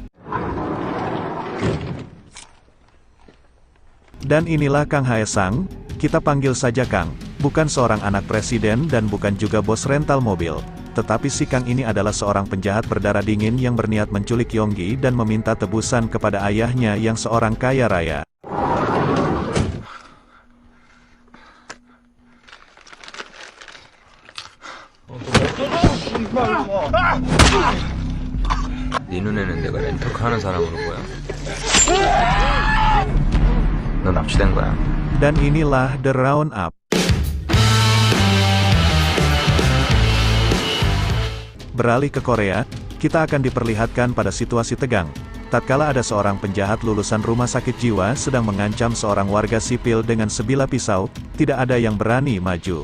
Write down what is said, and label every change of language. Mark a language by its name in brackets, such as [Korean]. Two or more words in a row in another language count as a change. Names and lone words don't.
[Indonesian] Dan inilah Kang Haesang, kita panggil saja Kang, bukan seorang anak presiden dan bukan juga bos rental mobil. Tetapi si Kang ini adalah seorang penjahat berdarah dingin yang berniat menculik Yonggi dan meminta tebusan kepada ayahnya yang seorang kaya raya. [Korean] 네 눈에는 내가 렌터카 하는 사람으로 보여. 너 납치된 거야. [Indonesian] Dan inilah The Roundup. Beralih ke Korea, kita akan diperlihatkan pada situasi tegang. Tatkala ada seorang penjahat lulusan rumah sakit jiwa sedang mengancam seorang warga sipil dengan sebilah pisau, tidak ada yang berani maju.